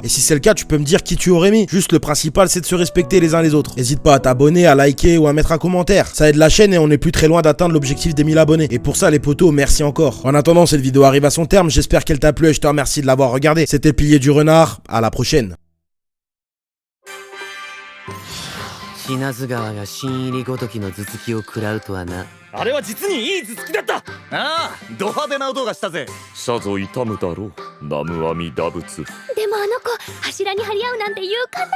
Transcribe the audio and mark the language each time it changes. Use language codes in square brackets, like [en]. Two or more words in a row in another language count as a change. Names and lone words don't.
[fr] Et si c'est le cas, tu peux me dire qui tu aurais mis. Juste le principal, c'est de se respecter les uns les autres. N'hésite pas à t'abonner, à liker ou à mettre un commentaire. Ça aide la chaîne et on est plus très loin d'atteindre l'objectif des 1000 abonnés. Et pour ça, les potos, merci encore. En attendant, cette vidéo arrive à son terme. J'espère qu'elle t'a plu et je te remercie de l'avoir regardé. C'était le Pilier du Renard. À la prochaine. [ja] 死なず川が新入りごときの頭突きを食らうとはな。あれは実にいい頭突きだった。ああ、ド派手な音がしたぜ。さぞ痛むだろう、南無阿弥陀仏。でもあの子柱に張り合うなんて勇敢なのね。